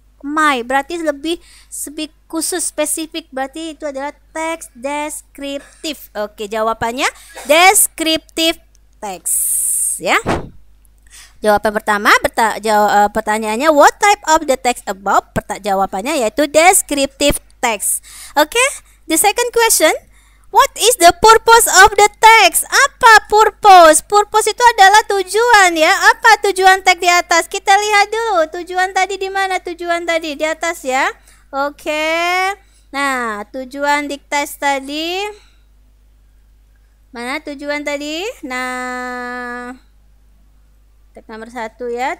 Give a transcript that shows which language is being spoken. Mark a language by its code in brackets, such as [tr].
[id] My berarti lebih khusus, spesifik, berarti itu adalah teks deskriptif. Oke, jawabannya deskriptif teks ya. Jawaban pertama, pertanyaannya [en] what type of the text above? [id] Jawabannya yaitu deskriptif teks. [en] Oke, the second question, what is the purpose of the text? [id] Apa purpose? Purpose itu adalah tujuan ya. Apa tujuan teks di atas? Kita lihat dulu. Tujuan tadi di mana? Tujuan tadi di atas ya. Oke. Nah, tujuan di teks tadi. Mana tujuan tadi? Nah, teks nomor 1 ya.